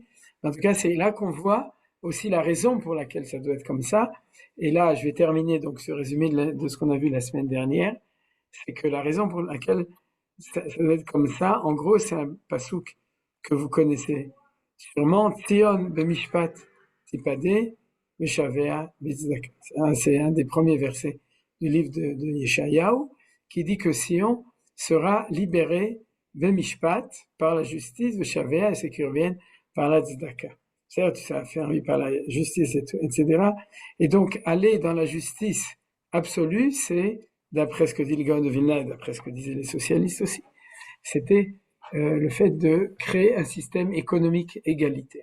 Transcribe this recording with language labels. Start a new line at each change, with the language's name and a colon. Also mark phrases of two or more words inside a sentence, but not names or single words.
French: En tout cas, c'est là qu'on voit aussi la raison pour laquelle ça doit être comme ça. Et là, je vais terminer donc ce résumé de ce qu'on a vu la semaine dernière. C'est que la raison pour laquelle ça doit être comme ça, en gros, c'est un pasouk que vous connaissez sûrement,
Hebrew: ציון במשפט תפדה ושביה בצדקה.
French: C'est un des premiers versets du livre de Yeshayahu, qui dit que Sion sera libéré b'mishpat par la justice, v'shavea, et ceux qui reviennent par la tzedaka. Certes, ça a fait envie par la justice, etc. Et donc, aller dans la justice absolue, c'est, d'après ce que dit le Gaon de Vilna, et d'après ce que disaient les socialistes aussi, c'était le fait de créer un système économique égalitaire.